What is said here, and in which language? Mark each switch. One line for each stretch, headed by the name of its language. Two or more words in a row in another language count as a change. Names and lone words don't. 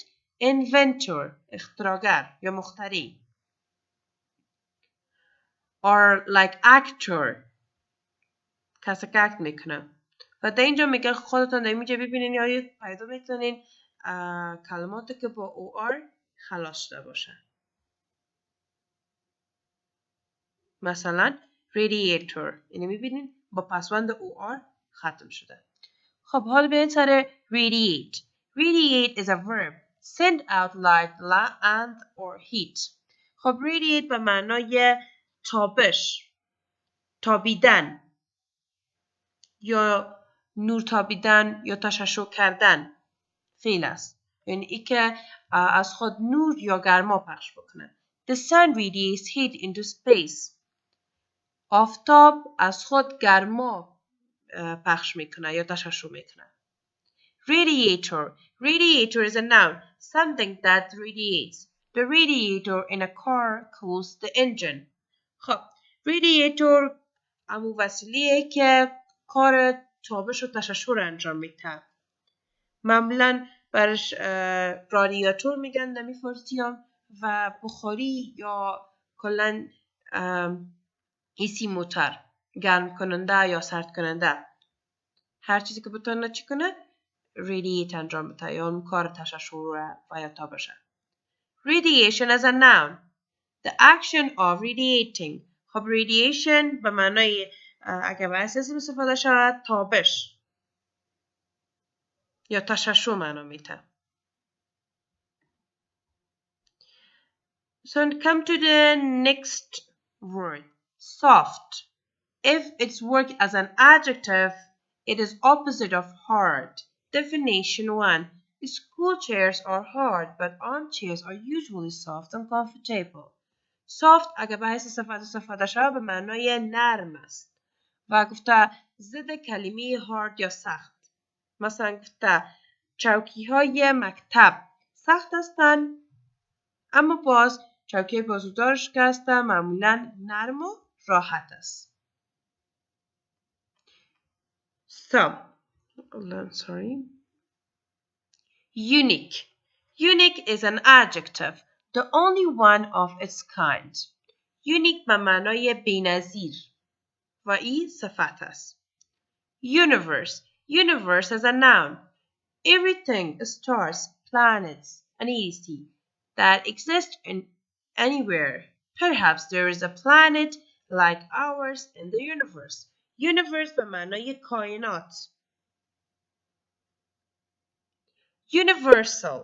English: inventor،
Persian: اختراعگر یا مخترع.
English: or like actor،
Persian: کسی که اکت میکنه. و در اینجا میگه خودتان در اینجا ببینین یا پیدا میتونین کلماتی که با OR خلاص شده باشن. مثلا radiator، اینو میبینین با پسوند OR ختم شده. خب حالا بیاین سر
English: radiate. Radiate is a verb. Send out light and or heat.
Persian: خب radiate به معنای تابش، تابیدن یا نور تابیدن یا تشعشع کردن فعل است. یعنی ای که از خود نور یا گرما پخش بکنه.
English: The sun radiates heat into space.
Persian: آفتاب از خود گرما پخش میکنه یا تشعشع میکنه.
English: Radiator. Radiator is a noun. Something that radiates. The radiator in a car cools the engine.
Persian: خب radiator همون وسیله‌ایه که کار تابش و تشعشع رو انجام میده. معمولا برش رادیاتور میگن در فارسی هم و بخاری یا کلن ایسی موتور، گرم کننده یا سرد کننده. هر چیزی که بتونه چی کنه radiate انجام بده یا اون کار تشعشع و یا تابش.
English: Radiation as a noun. The action of radiating.
Persian: خب radiation به معنای اگر به اساس استفاده شود تابش یا تشعشع معنا میده.
English: So come to the next word. Soft. If it's worked as an adjective, it is opposite of hard. Definition 1. School chairs are hard, but armchairs are usually soft and comfortable.
Persian: Soft اگر به حیث استفاده شود به معنای نرم است و گفته ضد کلمه hard یا سخت. مثلا گفته چوکی های مکتب سخت هستند اما باز چوکی بازودارش که هستند معمولا نرم و راحت است.
English: So, sorry. Unique. Unique is an adjective, the only one of its kind.
Persian: Unique به معنای بی‌نظیر و این صفت است.
English: Universe. Universe is a noun. Everything, stars, planets, and etc. that exist in anywhere. Perhaps there is a planet like ours in the universe.
Persian: Universe به معنای کائنات.
English: Universal.